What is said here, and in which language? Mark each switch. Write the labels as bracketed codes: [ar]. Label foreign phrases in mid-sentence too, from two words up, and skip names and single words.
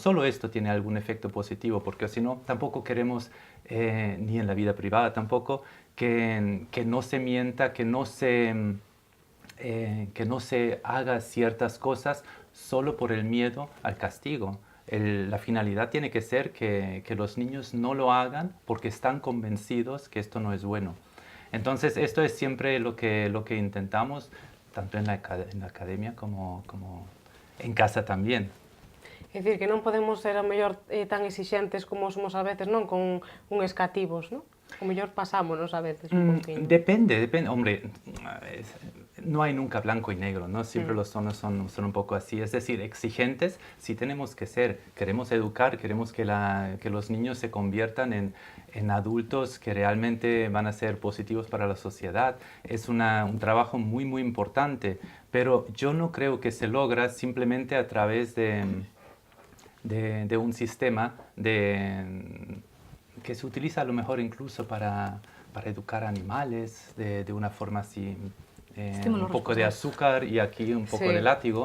[es] Solo esto tiene algún efecto positivo, porque si no, tampoco queremos, ni en la vida privada tampoco, que no se mienta, que no se haga ciertas cosas solo por el miedo al castigo. La finalidad tiene que ser que los niños no lo hagan porque están convencidos que esto no es bueno. Entonces, esto es siempre lo que intentamos, tanto en la academia como en casa también. [gl] É dicir, que non podemos ser a mellor tan exixentes como somos a veces, non? Con uns cativos, non? O mellor pasámonos a veces un poquinho. [es] Depende. Hombre, no hay nunca blanco y negro, ¿no? Siempre los tonos son un poco así. Es decir, exigentes sí tenemos que ser. Queremos educar, queremos que los niños se conviertan en adultos que realmente van a ser positivos para la sociedad. Es un trabajo muy, muy importante. Pero yo no creo que se logra simplemente a través de un sistema que se utiliza a lo mejor incluso para educar animales de una forma así, un poco de azúcar y aquí un poco de látigo.